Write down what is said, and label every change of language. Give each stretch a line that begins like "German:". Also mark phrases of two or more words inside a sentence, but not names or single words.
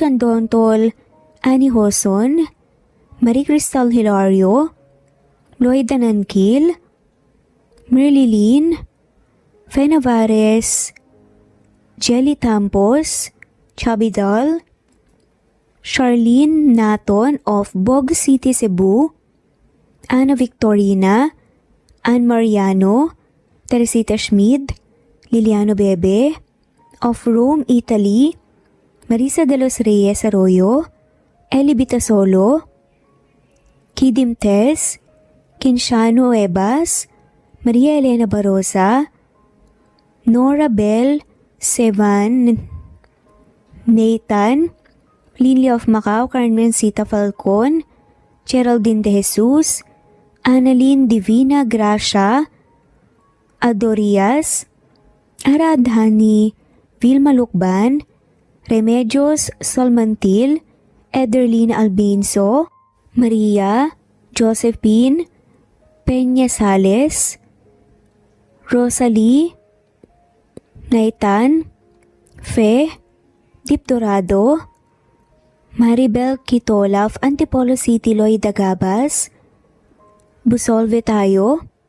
English: Candontol, Annie Hoson, Marie Cristal Hilario, Lloyd Danankil, Merlilyn, Fe Navares, Jelly Tampos, Chubby Doll, Charlene Naton of Bog City, Cebu, Ana Victorina, Ann Mariano, Teresita Schmid, Liliano Bebe, of Rome, Italy, Marisa de los Reyes Arroyo, Eli Bitasolo, Kidim Tess, Kinshano Ebas, Maria Elena Barosa, Nora Bell, Sevan, Nathan, Lily of Macau, Carmen Sita Falcon, Geraldine De Jesus, Annalyn Divina Gracia, Adorias, Aradhani, Vilma Lukban, Remedios Solmantil, Ederlina Albinso, Maria, Josephine, Peña Sales, Rosalie, Naitan, Fe, Dip Dorado, Maribel Quitola of Antipolo City, Lloyd Dagabas, Busolve Tayo,